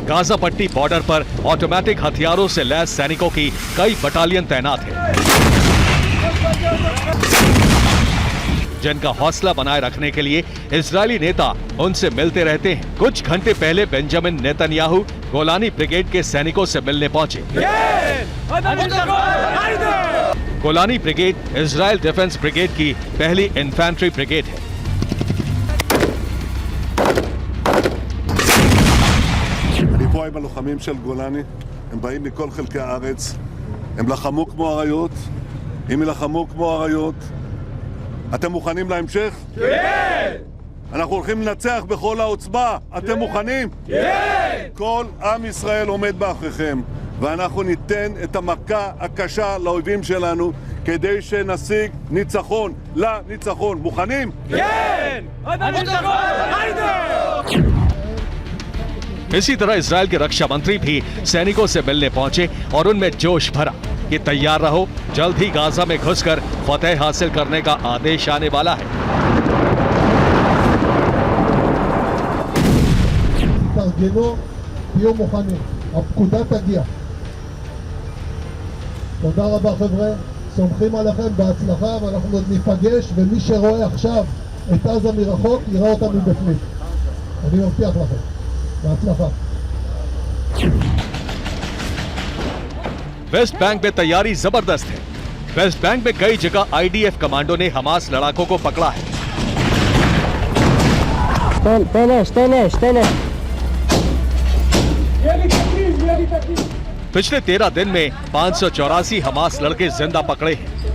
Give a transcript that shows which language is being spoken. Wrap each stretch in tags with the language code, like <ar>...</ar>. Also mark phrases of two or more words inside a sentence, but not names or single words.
<hi>गाजा पट्टी बॉर्डर पर ऑटोमेटिक हथियारों से लैस सैनिकों की कई बटालियन तैनात है, जिनका हौसला बनाए रखने के लिए इजरायली नेता उनसे मिलते रहते हैं। कुछ घंटे पहले बेंजामिन नेतन्याहू गोलानी ब्रिगेड के सैनिकों से मिलने पहुंचे। गोलानी ब्रिगेड इजराइल डिफेंस ब्रिगेड की पहली</hi> <en>infantry brigade</en> <hi>है।</hi> <he>אני פה עם הלוחמים של גולני, הם באים מכל חלקי הארץ, הם לחמו כמו אריות, אם ילחמו כמו אריות, אתם מוכנים להמשך? כן! אנחנו הולכים לנצח בכל העוצמה, אתם מוכנים? כן! כל עם ישראל עומד מאחוריכם, ואנחנו ניתן את המכה הקשה לאויבים שלנו, כדי שנשיג ניצחון, לניצחון. מוכנים? כן! הניצחון! היידה!</he> <hi>इसी तरह इसराइल के रक्षा मंत्री भी सैनिकों से मिलने पहुंचे और उनमें जोश भरा कि तैयार रहो, जल्द ही गाजा में घुसकर फतेह हासिल करने का आदेश आने वाला है।</hi> <he>תתארגנו, תהיו מוכנים, הפקודה תגיע. תודה רבה חבר'ה, סומכים עליכם, בהצלחה, ואנחנו עוד ניפגש, ומי שרואה עכשיו את עזה מרחוק יראה אותה מבפנים. אני מבטיח לכם, בהצלחה.</he> <hi>वेस्ट बैंक में तैयारी जबरदस्त है। वेस्ट बैंक में कई जगह आईडीएफ कमांडो ने हमास लड़ाकों को पकड़ा है। पिछले 13 दिन में 584 हमास लड़के जिंदा पकड़े हैं।</hi>